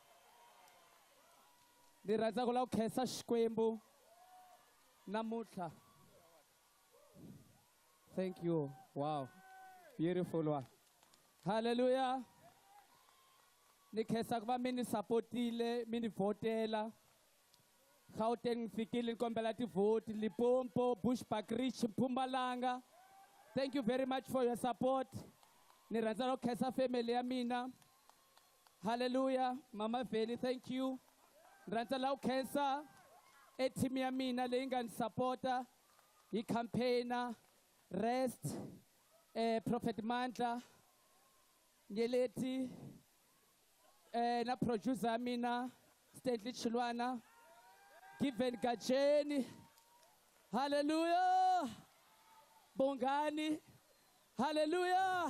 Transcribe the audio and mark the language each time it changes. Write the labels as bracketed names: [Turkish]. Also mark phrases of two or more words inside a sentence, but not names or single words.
[Tsonga] Ni rhandza ku lava ku khensa Xikwembu namuntlha. [English] Thank you. Wow. Beautiful one. Hallelujah. [Tsonga] Ni khensa ku va mi ni sapotile, mi ni votela. Gauteng fikile ni kombela tivoti, Limpopo, Bushbuckridge, Mpumalanga. [English] Thank you very much for your support. [Tsonga] Ni rhandza ku khensa family ya mina. Hallelujah. Mama Veli, [English] thank you. [Tsonga] Ni rhandza ku khensa team ya mina leyi nga ni supporta, hi campaigner, Rest, Prophet Mandla, Nyeleti, na producer ya mina, Stanley Chilwana, Given Gajeni. Hallelujah. Bongani. Hallelujah.